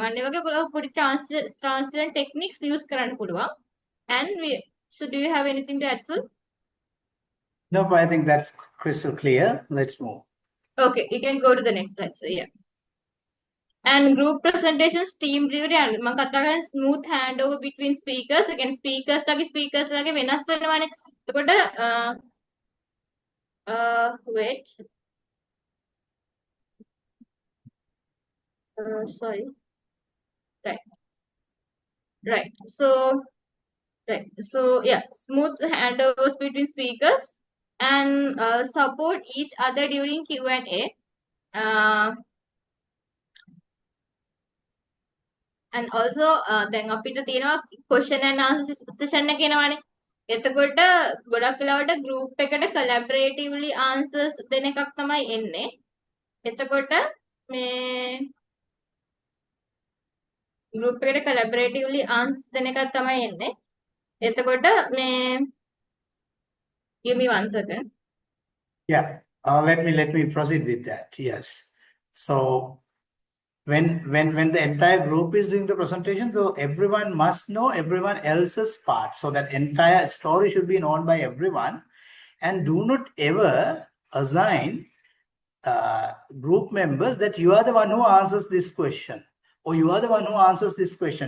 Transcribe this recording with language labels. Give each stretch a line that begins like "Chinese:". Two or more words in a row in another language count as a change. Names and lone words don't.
Sinhala: අන්න ඒ වගේ පොඩි
English: transition techniques use
Sinhala: කරන්න පුළුවන්.
English: And so do you have anything to add, sir? No, but I think that's crystal clear. Let's move. Okay, you can go to the next slide. So yeah. And group presentations, team delivery, and
Sinhala: මම කතා කරන්නේ
English: smooth handover between speakers. Again, speakers
Sinhala: ලාගේ වෙනස් වෙනවානේ. එතකොට wait.
English: Sorry. Right. So yeah, smooth handovers between speakers and support each other during Q&A. And also then
Sinhala: අපිට තියෙනවා
English: question and answer session
Sinhala: එක එනවානේ. එතකොට ගොඩක් වෙලාවට group එකට
English: collaboratively answers
Sinhala: දෙන එකක් තමයි එන්නේ. එතකොට මේ group එකට
English: collaboratively answers
Sinhala: දෙන එකක් තමයි එන්නේ. එතකොට මේ
English: give me 1 second. Yeah, let me proceed with that. Yes. So when the entire group is doing the presentation, so everyone must know everyone else's part. So that entire story should be known by everyone, and do not ever assign group members that you are the one who answers this question, or you are the one who answers this question.